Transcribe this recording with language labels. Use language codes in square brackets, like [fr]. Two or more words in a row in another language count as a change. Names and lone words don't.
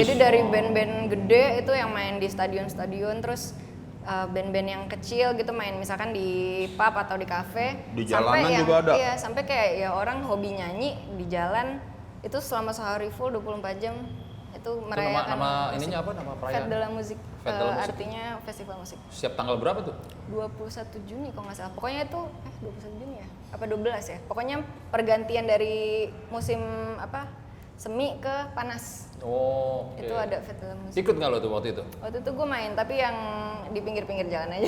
[id] jadi dari band-band gede itu yang main di stadion-stadion, terus band-band yang kecil gitu main misalkan di pub atau di kafe. Di Sampai jalanan yang, juga ada? Iya, sampai kayak ya orang hobi nyanyi di jalan itu selama sehari full 24 jam itu Itu merayakan nama musik. ininya apa? Nama Fête perayaan? de la Musique. Fête de la Musique. Artinya festival musik. Siap tanggal berapa tuh? 21 Juni kalau nggak salah. Pokoknya itu 21 Juni ya? Apa 12 ya? Pokoknya pergantian dari musim apa? Semi ke panas. Oh, oke. Itu ada Fête de la Musique. Ikut nggak lo tuh waktu itu? Waktu itu gue main, tapi yang di pinggir-pinggir jalan aja.